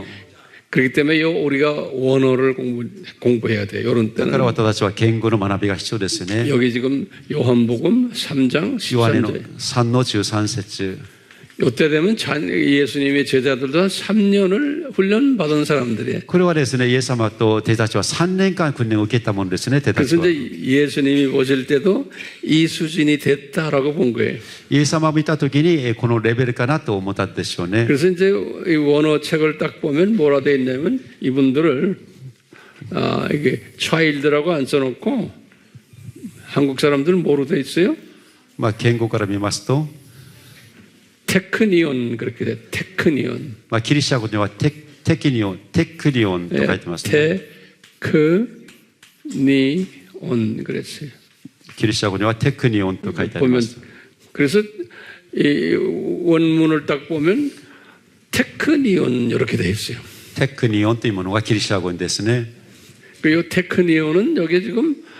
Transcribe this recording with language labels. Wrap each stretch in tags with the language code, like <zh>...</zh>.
<ko>이제 그렇기 때문에 우리가 원어를 공부해야 돼요. 이런</ko> <ja>だから</ja> <ko>때는</ko> <ja>私たちは言語の学びが必要ですよね。</ja> <ko>여기 지금 요한복음 3장</ko> <ja>ヨハネの</ja> <ko>13절.</ko> <ja>3の13節。</ja> <ko>이때 되면 예수님의 제자들도 3년을 훈련 받은 사람들이에요.</ko> <ja>これはですね、イエス様と弟子たちは3年間訓練を受けたものですね、弟子たち</ja> <ko>그래서</ko> <ja>は。</ja> <ko>이제 예수님이 보실 때도 이 수준이 됐다라고 본 거예요.</ko> <ja>イエス様を見たときに、このレベルかなと思ったんでしょうね。</ja> <ko>그래서 이제 이 원어 책을 딱 보면 뭐라 돼 있냐면 이분들을 이게 차일드라고 안 써놓고 한국 사람들은 뭐로 돼 있어요?</ko> <ja>まあ、言語から見ますと、</ja> <ko>테크니온 그렇게 돼. 테크니온.</ko> <ja>まあ、ギリシャ語ではテクニオンと書いてますね。</ja> <ko>테크니온 그랬어요.</ko> <ja>ギリシャ語にはテクニオンと書いてありま</ja> <ko>보면</ko> <ja>す。</ja> <ko>그래서 이 원문을 딱 보면 테크니온 이렇게 돼 있어요.</ko> <ja>テクニオンというものがギリシャ語ですね。</ja> <ko>그 테크니온은 여기 지금</ko>